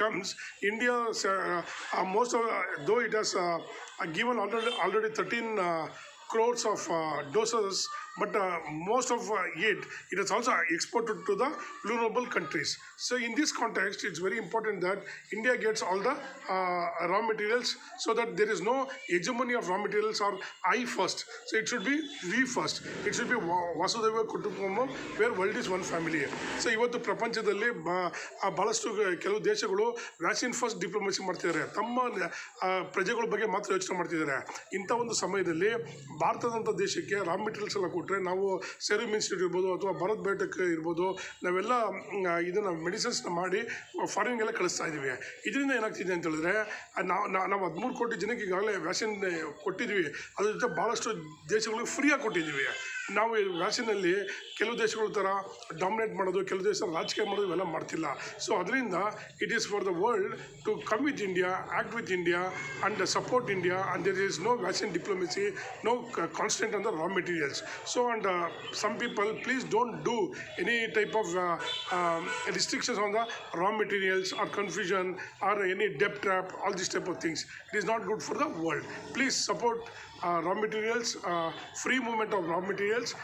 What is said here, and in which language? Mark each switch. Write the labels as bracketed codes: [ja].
[en] comes, India, most of, though it has given already 13 crores of doses, but most of it has also exported to the vulnerable countries. So in this context, it's very important that India gets all the raw materials, so that there is no hegemony of raw materials or I first. So it should be we first. It should be Vasudhaiva Kutumbakam, where world is one family. [kn] So ಇವತ್ತು ಪ್ರಪಂಚದಲ್ಲಿ ಬಹಳಷ್ಟು ಕೆಲವು ದೇಶಗಳು vaccine first diplomacy ಮಾಡ್ತಿದ್ದಾರೆ, ತಮ್ಮ ಪ್ರಜೆಗಳ ಬಗ್ಗೆ ಮಾತ್ರ ಯೋಚನೆ ಮಾಡ್ತಿದ್ದಾರೆ. ಇಂಥ ಒಂದು ಸಮಯದಲ್ಲಿ ಭಾರತದಂಥ ದೇಶಕ್ಕೆ ರಾ ಮೆಟೀರಿಯಲ್ಸ್ ಎಲ್ಲ ಕೊಟ್ಟರೆ, ನಾವು ಸೆರಮ್ ಇನ್ಸ್ಟಿಟ್ಯೂಟ್ ಇರ್ಬೋದು ಅಥವಾ ಭಾರತ್ ಬಯೋಟೆಕ್ ಇರ್ಬೋದು, ನಾವೆಲ್ಲ ಇದನ್ನು ಮೆಡಿಸಿನ್ಸ್ನ ಮಾಡಿ ಫಾರಿನ್ಗೆಲ್ಲ ಕಳಿಸ್ತಾ ಇದ್ದೀವಿ. ಇದರಿಂದ ಏನಾಗ್ತಿದೆ ಅಂತ ಹೇಳಿದ್ರೆ, ನಾವು 13 ಕೋಟಿ ಜನಕ್ಕೆ ಈಗಾಗಲೇ ವ್ಯಾಕ್ಸಿನ್ ಕೊಟ್ಟಿದ್ವಿ. ಅದ್ರ ಜೊತೆ ಭಾಳಷ್ಟು ದೇಶಗಳಿಗೆ ಫ್ರೀಯಾಗಿ ಕೊಟ್ಟಿದ್ದೀವಿ. ನಾವು ವ್ಯಾಕ್ಸಿನಲ್ಲಿ ಕೆಲವು ದೇಶಗಳ ಥರ ಡಾಮಿನೇಟ್ ಮಾಡೋದು, ಕೆಲವು ದೇಶ ರಾಜಕೀಯ ಮಾಡೋದು ಇವೆಲ್ಲ ಮಾಡ್ತಿಲ್ಲ. [en] So ಅದರಿಂದ it is for the world to come with India, act with India and support India, and there is no vaccine diplomacy, no constant on the raw materials. So and some people, please don't do any type of restrictions on the raw materials or confusion or any debt trap, all these type of things. It is not good for the world. Please support raw materials, free movement of raw materials.